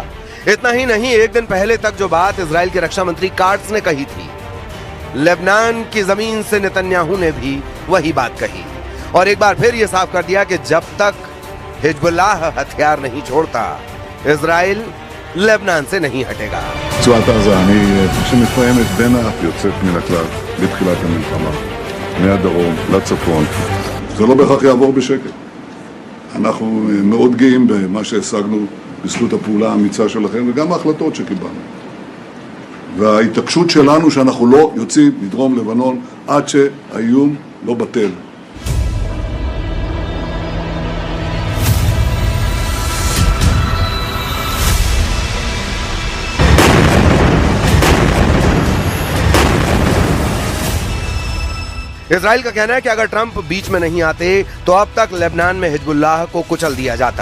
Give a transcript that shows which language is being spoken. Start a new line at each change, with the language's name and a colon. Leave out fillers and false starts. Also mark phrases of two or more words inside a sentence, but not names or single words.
Hindi: इतना ही नहीं, एक दिन पहले तक जो बात इजराइल के रक्षा मंत्री काट्स ने कही थी, लेबनान की जमीन से नेतन्याहू ने भी वही बात कही और एक बार फिर यह साफ कर दिया कि जब तक हिजबुल्लाह हथियार नहीं छोड़ता, इजराइल लेबनान से नहीं हटेगा।
Hebrew: רצועת עזה, שמתקיימת בין האף יוצאת מן הכלל בתחילת המלחמה, מהדרום לצפון. זה לא בהכרח יעבור בשקט. אנחנו מאוד גאים במה שהשגנו בזכות הפעולה האמיצה שלכם וגם ההחלטות שקיבלנו. וההתעקשות שלנו שאנחנו לא יוצאים מדרום לבנון עד שהאיום לא בטל.
Hindi: इजराइल का कहना है कि अगर ट्रंप बीच में नहीं आते तो अब तक लेबनान में हिजबुल्लाह को कुचल दिया जाता।